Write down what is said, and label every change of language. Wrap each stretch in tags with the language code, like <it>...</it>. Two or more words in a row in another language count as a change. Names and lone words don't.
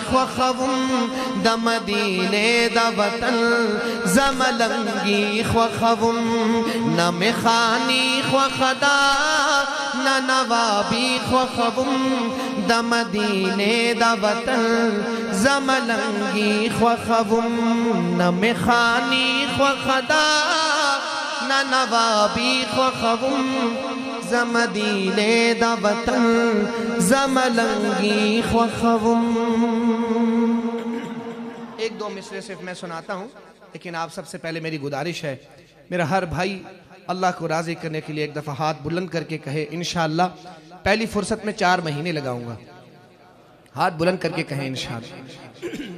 <ps>خو خوم دا مدینے دا وطن زملنگی خو خوم نہ مخانی خو خدا نہ نوابی خو خوم دا مدینے دا وطن زملنگی خو خوم نہ مخانی خو خدا نہ نوابی خو خوم زمدینے دا وطن زملنگی خو خوم.</ps> <ur>ایک دو مصرے صرف میں سناتا ہوں لیکن آپ سب سے پہلے میری گزارش ہے میرا ہر بھائی اللہ کو راضی کرنے کے لیے ایک دفعہ ہاتھ بلند کر کے کہے انشاءاللہ پہلی فرصت میں 4 مہینے لگاؤں گا. ہاتھ بلند کر کے کہیں انشاءاللہ.</ur>